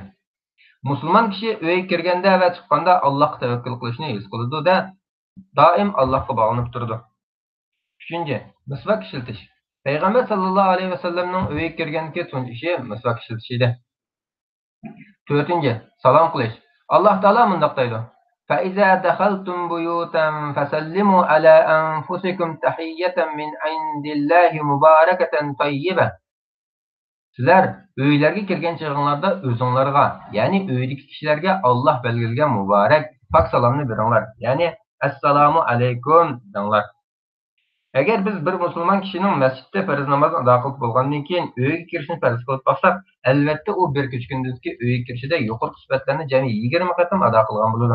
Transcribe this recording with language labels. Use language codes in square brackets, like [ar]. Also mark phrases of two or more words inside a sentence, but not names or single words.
[uz] Musulmon kishi uyga kirganda va chiqqanda Allohga tavakkul qilishni his qiladi-da, doim Allohga bog'lanib turadi. 3. Misvak ishiltish. Payg'ambar [ar] صلى الله عليه وسلم [uz] uyga kirganki tunji ishi misvak ishiltish edi. 4. Salom qilish. Alloh taolo mundoq deydi: [ar] "فإذا دخلتم بيوتا فسلموا على أنفسكم تحية من عند الله مباركة طيبة." [uz] Sizlar uylarga kirgan chog'inglarda o'zinglarga, ya'ni uydagi kishilarga Alloh belgilagan muborak pak salomni beringlar. Ya'ni [ar] السلام عليكم [uz] denglar. Agar biz bir musulmon kishining masjidda farz namozini ado qilib bo'lgandan keyin uyga kirishni farz qilib qolsak, albatta u bir kechkundagi uyga kirishida yuqori sifatlarni jami 20 qatim ado qilgan bo'ladi.